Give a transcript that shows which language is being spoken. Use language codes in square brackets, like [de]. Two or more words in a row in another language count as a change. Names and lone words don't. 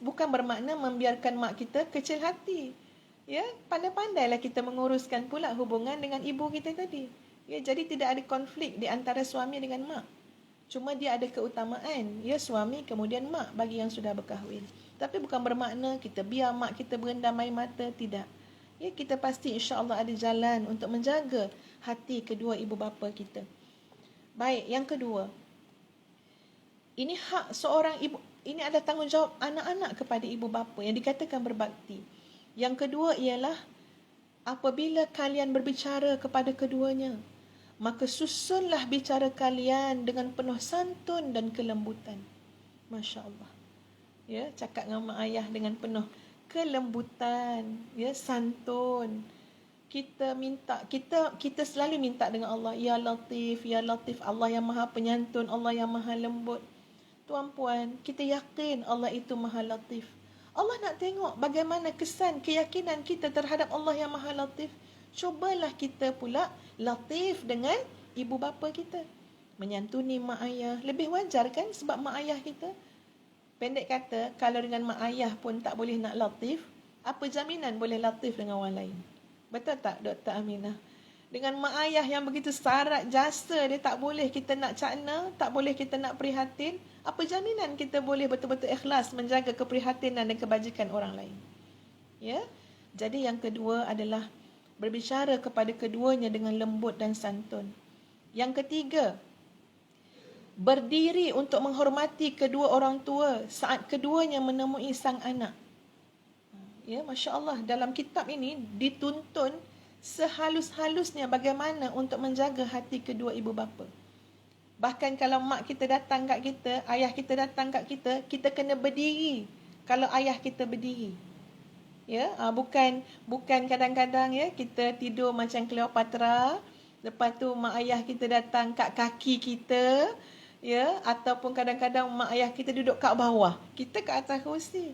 [ms] Bukan bermakna membiarkan mak kita kecil hati. Ya, pandai-pandailah kita menguruskan pula hubungan dengan ibu kita tadi. Ya, jadi tidak ada konflik di antara suami dengan mak. Cuma dia ada keutamaan. Ya, suami kemudian mak bagi yang sudah berkahwin. Tapi bukan bermakna kita biar mak kita berendam air mata, tidak. Ya, kita pasti insya-Allah ada jalan untuk menjaga hati kedua ibu bapa kita. Baik, yang kedua. Ini hak seorang ibu, ini adalah tanggungjawab anak-anak kepada ibu bapa yang dikatakan berbakti. Yang kedua ialah apabila kalian berbicara kepada keduanya, maka susunlah bicara kalian dengan penuh santun dan kelembutan. [ar] ما شاء الله. [ms] Ya, cakap dengan mak ayah dengan penuh kelembutan, ya, santun. Kita selalu minta dengan Allah, [ar] يا لطيف، يا لطيف, [ms] Allah yang Maha Penyantun, Allah yang Maha Lembut. Tuan-puan, kita yakin Allah itu Maha Latif. Allah nak tengok bagaimana kesan keyakinan kita terhadap Allah yang Maha Latif. Cobalah kita pula latif dengan ibu bapa kita. Menyantuni mak ayah. Lebih wajar kan sebab mak ayah kita. Pendek kata, kalau dengan mak ayah pun tak boleh nak latif, apa jaminan boleh latif dengan orang lain? Betul tak Dr. Aminah? Dengan mak ayah yang begitu syarat jasa dia tak boleh kita nak cakna, tak boleh kita nak prihatin, apa jaminan kita boleh betul-betul ikhlas menjaga keprihatinan dan kebajikan orang lain? Ya. Jadi yang kedua adalah berbicara kepada keduanya dengan lembut dan santun. Yang ketiga, berdiri untuk menghormati kedua orang tua saat keduanya menemui sang anak. Ya, [ar] ما شاء الله, [ms] dalam kitab ini dituntun sehalus-halusnya bagaimana untuk menjaga hati kedua ibu bapa. Bahkan kalau mak kita datang kat kita, ayah kita datang kat kita, kita kena berdiri kalau ayah kita berdiri. Ya, bukan kadang-kadang ya kita tidur macam Cleopatra, lepas tu mak ayah kita datang kat kaki kita, ya, ataupun kadang-kadang mak ayah kita duduk kat bawah, kita kat atas kerusi.